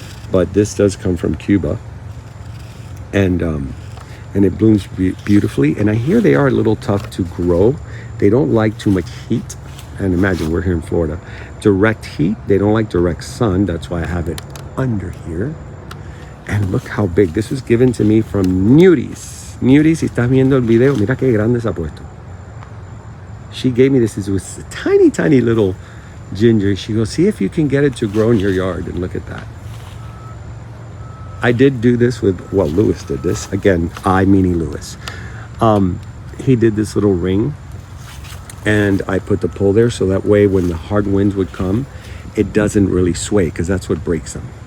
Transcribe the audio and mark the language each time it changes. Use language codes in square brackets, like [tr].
[en] But this does come from Cuba, and it blooms beautifully. And I hear they are a little tough to grow. They don't like too much heat. And imagine, we're here in Florida. Direct heat, they don't like direct sun. That's why I have it under here. And look how big. This was given to me from Nudies. [es] Nudies, si estás viendo el video, mira qué grande se ha puesto. [en] She gave me this. It was a tiny, tiny little ginger. She goes, see if you can get it to grow in your yard. And look at that. I did do this with, well, Lewis did this. Again, I meaning Lewis. He did this little ring. And I put the pole there so that way when the hard winds would come, it doesn't really sway, because that's what breaks them.